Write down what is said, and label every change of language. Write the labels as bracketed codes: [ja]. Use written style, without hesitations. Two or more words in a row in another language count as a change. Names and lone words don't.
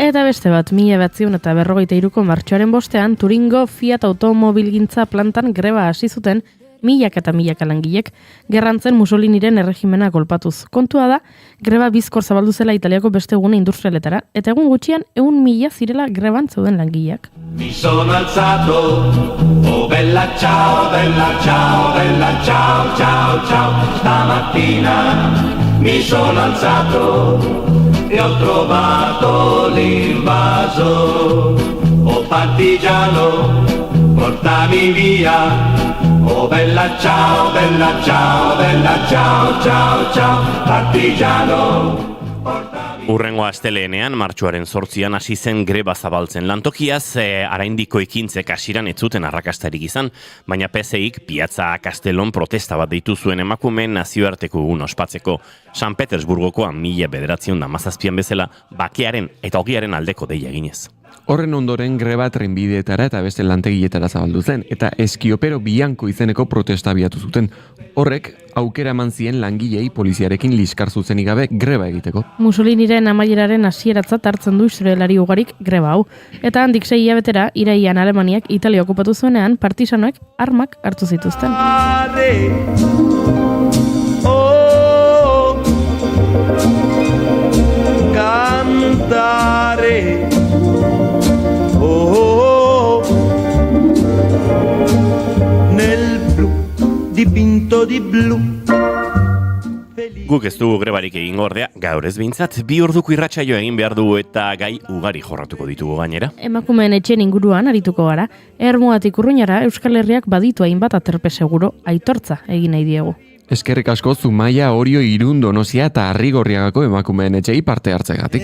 [eu] Eta beste bat, 1953ko martxoaren bostean, Turingo Fiat automobilgintza plantan greba hasi zuten milaka eta milaka langilek, gerrantzen Mussoliniren erregimena kolpatuz. Kontua da, greba bizkor zabaldu zela Italiako beste gune industrialetara, eta egun gutxian 100.000 zirela greban zeuden langileak. [it] Mi sono alzato, oh bella ciao, bella ciao, bella ciao, ciao, ciao. Stamattina mi sono alzato e ho trovato l'invaso. Oh partigiano, portami via. Oh bella ciao, bella ciao, bella ciao, ciao, ciao. Partigiano. [eu] Urrengo asteleenean, martxoaren 8an hasi zen greba zabaltzen lantokiaz, araindiko ekintzek hasiran ez zuten arrakastarik izan, baina PSIk Piazza Castellon protesta bat deitu zuen emakumeen nazioarteko egun ospatzeko. San Petersburgokoa 1917an bezala, bakearen eta ogiaren aldeko deia eginez. Horren ondoren greba trenbideetara eta beste lantegietara zabaldu zen, eta Eskiopero Bianco izeneko protesta abiatu zuten. Horrek, aukera eman zien langilei poliziarekin liskar zuzenik gabe greba egiteko. Mussoliniren amaieraren hasieratzat hartzen du historialari ugarik greba hau. Eta handik 6 hilabetera, irailean Alemaniak Italia okupatu zuenean, partisanoek armak hartu zituzten. [it] Cantare. Nel blu dipinto di blu. [eu] Guk ez dugu grebarik egingo ordea, gaur ez behintzat, 2 orduko irratsaio egin behar dugu eta gai ugari jorratuko ditugu gainera. Emakumeen etxen inguruan arituko gara, Ermuatik Urruñara Euskal Herriak baditu hainbat aterpe seguro aitortza egin nahi diegu. Eskerrik asko Zumaia, Orio, Irun, Donostia eta Arrigorriagako emakumeen etxei parte hartzegatik.